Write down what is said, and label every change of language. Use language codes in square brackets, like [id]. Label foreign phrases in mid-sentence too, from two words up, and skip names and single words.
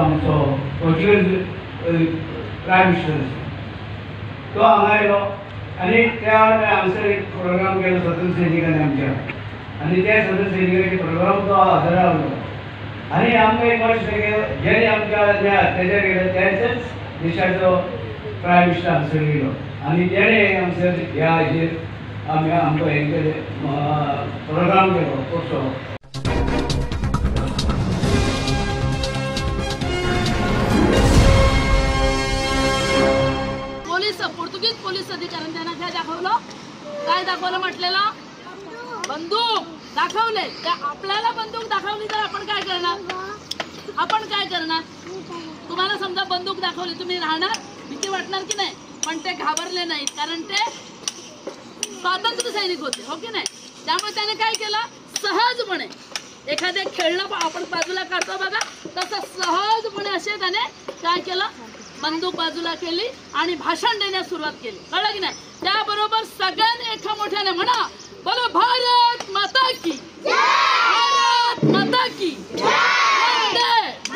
[kok] आमचो पोर्तुगीज [en] prime minister [kok] तो हांगा आयलो आनी त्या हांगसर एक प्रोग्राम केलो स्वतंत्र सैनिकांनी आमच्या आनी त्या स्वतंत्र सैनिकांचे प्रोग्राम तो हजर रावलो आनी आमकां एक वर्स जेणे आमच्या जे अत्याचार केले त्याच देशाचो [en] prime minister [kok] हांगसर येयलो आनी तेणे हांगसर ह्या हाजेर आमकां हें केलें प्रोग्राम केलो कसो [mr] पोर्तुगीज पोलीस अधिकाऱ्यांनी त्यांना काय दाखवलं म्हटलेलं बंदूक दाखवले आपल्याला बंदूक दाखवली तर आपण काय करणार तुम्हाला समजा बंदूक दाखवली तुम्ही राहणार भीती वाटणार की नाही पण ते घाबरले नाहीत कारण ते स्वातंत्र्य सैनिक होते हो की नाही त्यामुळे त्याने काय केलं सहजपणे एखाद्या खेळणं आपण बाजूला काढतो बघा तसं सहजपणे असे त्याने काय केलं बंदूक बाजूला केली आणि भाषण देण्यास सुरुवात केली कळलं की नाही त्याबरोबर सगळ्यांनी एका मोठ्याने म्हणा [hi] बोलो भारत माता की [mr] भारत माता की वंदे